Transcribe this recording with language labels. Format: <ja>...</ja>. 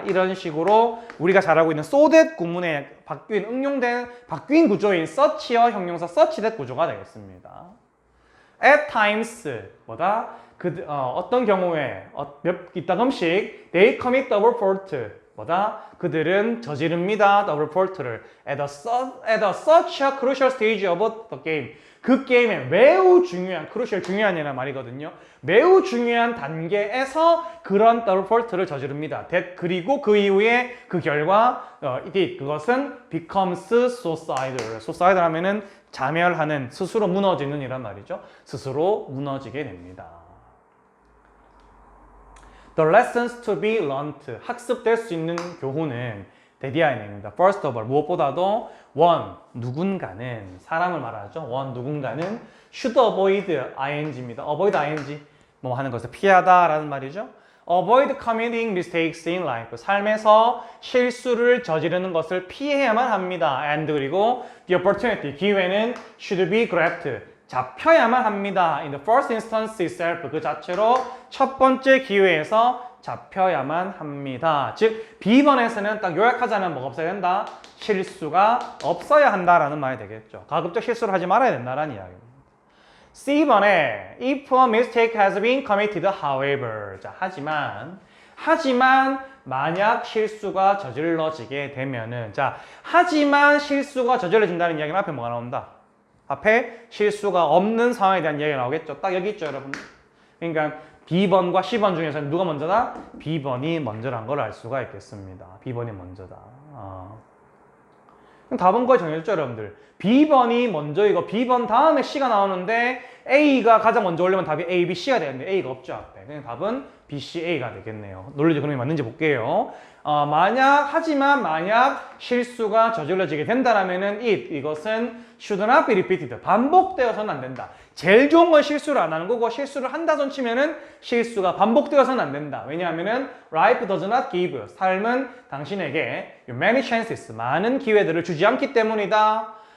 <ko>이런 식으로 우리가 잘 알고 있는</ko> <en>so that</en> <ko>구문에 바뀐 구조인 such와 형용사</ko> <en>such that</en> <ko>구조가 되겠습니다.</ko> <en>At times</en> <ko>뭐다? 어떤 경우에 이따금씩</ko> <en>they commit double fault</en> <ko>뭐다? 그들은 저지릅니다. 더블 폴트를</ko> <en>at such a crucial stage of the game.</en> <ko>그 게임에 매우 중요한, crucial 중요한이라는 말이거든요. 매우 중요한 단계에서 그런 더블 폴트를 저지릅니다. 그리고 그 이후에 그 결과 그것은</ko> <en>becomes suicidal. suicidal</en> <ko>하면은 자멸하는, 스스로 무너지는 이란 말이죠. 스스로 무너지게 됩니다.</ko> <en>The lessons to be learned,</en> <ko>학습될 수 있는 교훈은 대디아인입니다.</ko> <en>First of all,</en> <ko>무엇보다도 one, 누군가는, 사람을 말하죠. one, 누군가는</ko> <en>should avoid ing</en> <ko>입니다.</ko> <en>avoid ing,</en> <ko>뭐 하는 것을 피하다라는 말이죠.</ko> <en>Avoid committing mistakes in life.</en> <ko>삶에서 실수를 저지르는 것을 피해야만 합니다.</ko> <en>And</en> <ko>그리고</ko> <en>the opportunity,</en> <ko>기회는</ko> <en>should be grabbed.</en> <ko>잡혀야만 합니다.</ko> <en>In the first instance itself,</en> <ko>그 자체로 첫 번째 기회에서 잡혀야만 합니다. 즉, B번에서는 딱 요약하자면 뭐가 없어야 된다? 실수가 없어야 한다라는 말이 되겠죠. 가급적 실수를 하지 말아야 된다라는 이야기입니다. C번에</ko> <en>if a mistake has been committed, however.</en> <ko>자, 하지만 만약 실수가 저질러지게 되면은, 자, 하지만 실수가 저질러진다는 이야기는 앞에 뭐가 나온다? 앞에 실수가 없는 상황에 대한 이야기가 나오겠죠. 딱 여기 있죠, 여러분. 그러니까 B번과 C번 중에서는 누가 먼저다? B번이 먼저란 걸 알 수가 있겠습니다. B번이 먼저다. 그럼 답은 거의 정해졌죠, 여러분들. B번이 먼저이고 B번 다음에 C가 나오는데 A가 가장 먼저 올리면 답이 A, B, C가 되는데 A가 없죠, 앞에. 그냥 답은 B, C, A가 되겠네요. 논리적 그림이 맞는지 볼게요. 하지만 만약 실수가 저질러지게 된다라면은 이것은</ko> <en>should not be repeated.</en> <ko>반복되어서는 안 된다. 제일 좋은 건 실수를 안 하는 거고, 실수를 한다 손 치면은 실수가 반복되어서는 안 된다.</ko> <en>왜냐하면은 life does not give.</en> <ko>삶은 당신에게</ko> <en>many chances,</en> <ko>많은 기회들을 주지 않기 때문이다.</ko>